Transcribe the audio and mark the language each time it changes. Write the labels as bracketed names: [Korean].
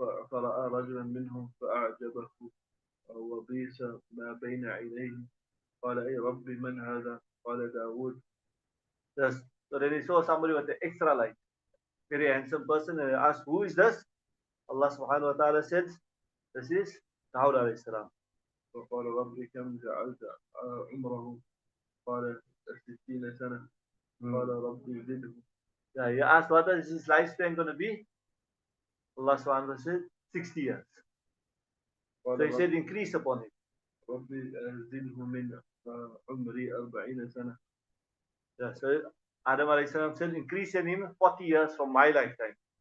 [Arabic] فرأى رجلا منهم فأعجبه وبيس ما بين عينيه قال اي ربي من هذا؟ قال داود. [English] Yes. So then he saw somebody with an extra light, very handsome person, and he asked, who is this? Allah subhanahu wa ta'ala said, this is Dawud alayhi salam. [Arabic] فقال ربي كم جعلت عمره؟ قال 60 سنة. قال ربي زده. [English] Yeah, he asked, what is his lifespan going to be? Allah subhanahu wa ta'ala said, 60 years. So he said, increase upon it. [Arabic] ربي زده من عمري 40 سنة. [English] Yeah, so Adam alayhi salam said, increase in him 40 years from my lifetime.